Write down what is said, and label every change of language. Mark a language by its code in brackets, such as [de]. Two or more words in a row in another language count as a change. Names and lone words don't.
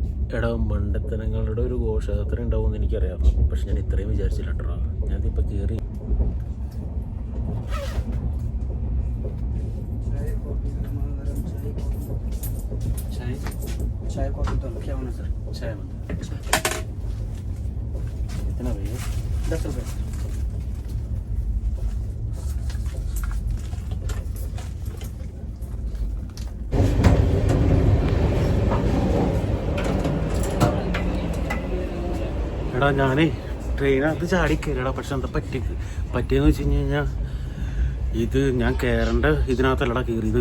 [ml] എടാ മണ്ടത്തനങ്ങളുടെ ഒരു ഘോഷയാത്ര ഉണ്ടാവുമെന്ന് എനിക്കറിയാം, പക്ഷെ ഞാൻ ഇത്രയും വിചാരിച്ചില്ല കേട്ടോ. ഞാനിപ്പോൾ കയറി [hi] चाय कॉफी तो क्या होना सर? चाय कितना भैया? 10 रुपये. [ml] എടാ ഞാനേ ട്രെയിനകത്ത് ചാടി കയറിയടാ. പക്ഷെ എന്താ പറ്റിയെന്ന് വെച്ച് കഴിഞ്ഞാൽ ഇത് ഞാൻ കയറേണ്ട ഇതിനകത്തല്ലടാ കയറിയത്.